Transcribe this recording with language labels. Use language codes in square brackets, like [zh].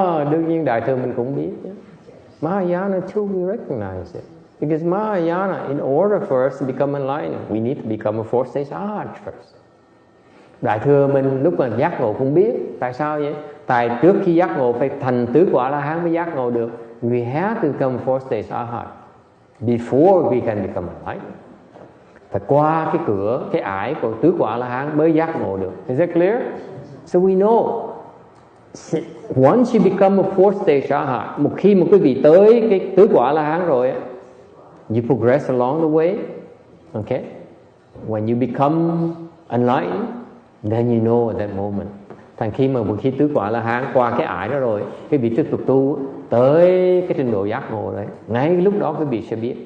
[vi] Đương nhiên Đại Thừa mình cũng biết. [en] Mahayana too, we recognize it. Because Mahayana, in order for us to become enlightened, we need to become a fourth stage arhat first. [vi] Đại Thừa mình lúc mà giác ngộ cũng biết. Tại sao vậy? Tại trước khi giác ngộ phải thành tứ quả La Hán mới giác ngộ được. [en] We have to become fourth stage arhat before we can become enlightened. [vi] Phải qua cái cửa, cái ải của tứ quả La Hán mới giác ngộ được. [en] Is that clear? So we know, once you become a fourth stage arhat, [vi] một khi mà quý vị tới cái tứ quả La Hán rồi, [en] you progress along the way. Okay? When you become enlightened, then you know at that moment. [vi] Thành khi mà một khi tứ quả La Hán qua cái ải đó rồi, quý vị tiếp tục tu tới cái trình độ giác ngộ đấy. Ngay lúc đó quý vị sẽ biết.